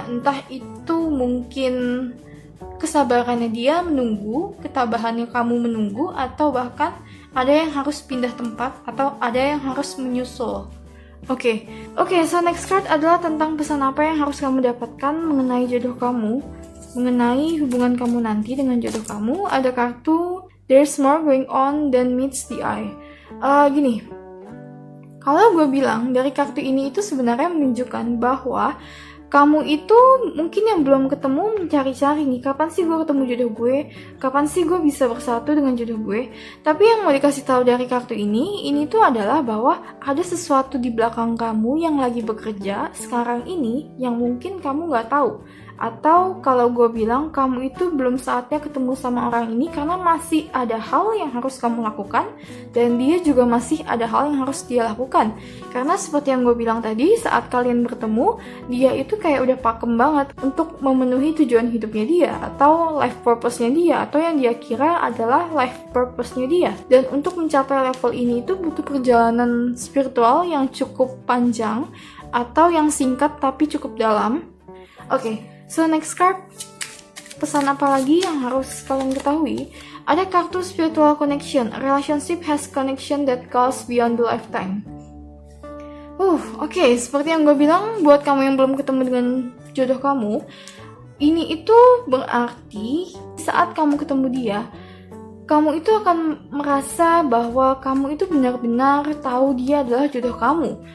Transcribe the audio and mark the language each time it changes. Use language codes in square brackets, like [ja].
[id] Entah itu mungkin kesabarannya dia menunggu, ketabahannya kamu menunggu, atau bahkan ada yang harus pindah tempat, atau ada yang harus menyusul. Oke, so next card adalah tentang pesan apa yang harus kamu dapatkan mengenai jodoh kamu, mengenai hubungan kamu nanti dengan jodoh kamu. Ada kartu [en] There's more going on than meets the eye. [id] Gini, kalau gue bilang dari kartu ini itu sebenarnya menunjukkan bahwa kamu itu mungkin yang belum ketemu mencari-cari nih, kapan sih gue ketemu jodoh gue, kapan sih gue bisa bersatu dengan jodoh gue. Tapi yang mau dikasih tahu dari kartu ini tuh adalah bahwa ada sesuatu di belakang kamu yang lagi bekerja sekarang ini yang mungkin kamu gak tahu. Atau kalau gue bilang kamu itu belum saatnya ketemu sama orang ini karena masih ada hal yang harus kamu lakukan, dan dia juga masih ada hal yang harus dia lakukan. Karena seperti yang gue bilang tadi, saat kalian bertemu, dia itu kayak udah pakem banget untuk memenuhi tujuan hidupnya dia, atau life purpose-nya dia, atau yang dia kira adalah life purpose-nya dia. Dan untuk mencapai level ini itu butuh perjalanan spiritual yang cukup panjang, atau yang singkat tapi cukup dalam. Oke, so next card. Pesan apa lagi yang harus kalian ketahui? Ada kartu spiritual connection. [en] A relationship has connection that goes beyond the lifetime. [id] Oke, seperti yang gue bilang, buat kamu yang belum ketemu dengan jodoh kamu, ini itu berarti saat kamu ketemu dia, kamu itu akan merasa bahwa kamu itu benar-benar tahu dia adalah jodoh kamu.